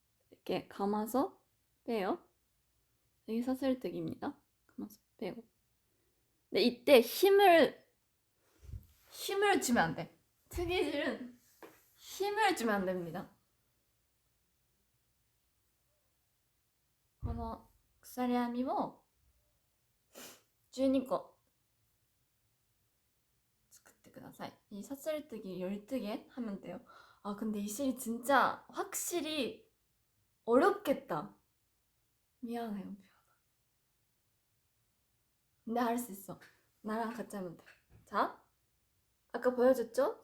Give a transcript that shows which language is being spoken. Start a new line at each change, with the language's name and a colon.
Korean: 이렇게 감아서 빼요. 이게 사슬뜨기입니다. 감아서 빼고. 근데 이때 힘을 주면 안 돼. 트기질은 힘을 주면 안 됩니다.
Japanese: この鎖編みを12個作ってください.
Korean: 이 사슬뜨기 12개 하면 돼요. 아 근데 이 실이 진짜 확실히 어렵겠다. 미안해요. 근데 할 수 있어. 나랑 같이 하면 돼. 자, 아까 보여줬죠?